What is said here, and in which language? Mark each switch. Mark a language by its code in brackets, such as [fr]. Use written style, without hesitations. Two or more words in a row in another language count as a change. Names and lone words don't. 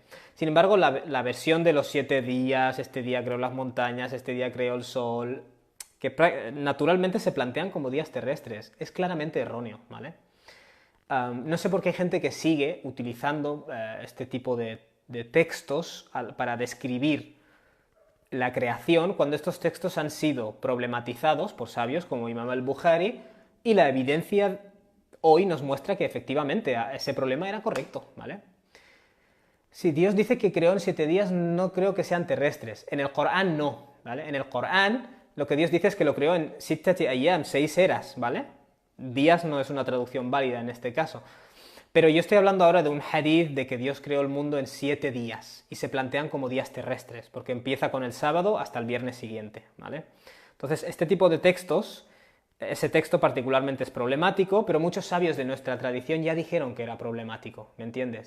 [es] Sin embargo, la versión de los 7 días, este día creó las montañas, este día creó el sol, que naturalmente se plantean como días terrestres, es claramente erróneo, ¿vale? No sé por qué hay gente que sigue utilizando este tipo de textos para describir la creación cuando estos textos han sido problematizados por sabios como Imam al-Bukhari y la evidencia hoy nos muestra que efectivamente ese problema era correcto, ¿vale? Si Dios dice que creó en 7 días, no creo que sean terrestres. En el Corán no, ¿vale? En el Corán lo que Dios dice es que lo creó en [ar] ستة أيام, [es] 6 eras, ¿vale? Días no es una traducción válida en este caso. Pero yo estoy hablando ahora de un hadith de que Dios creó el mundo en 7 días y se plantean como días terrestres, porque empieza con el sábado hasta el viernes siguiente, ¿vale? Entonces, este tipo de textos, ese texto particularmente es problemático, pero muchos sabios de nuestra tradición ya dijeron que era problemático, ¿me entiendes?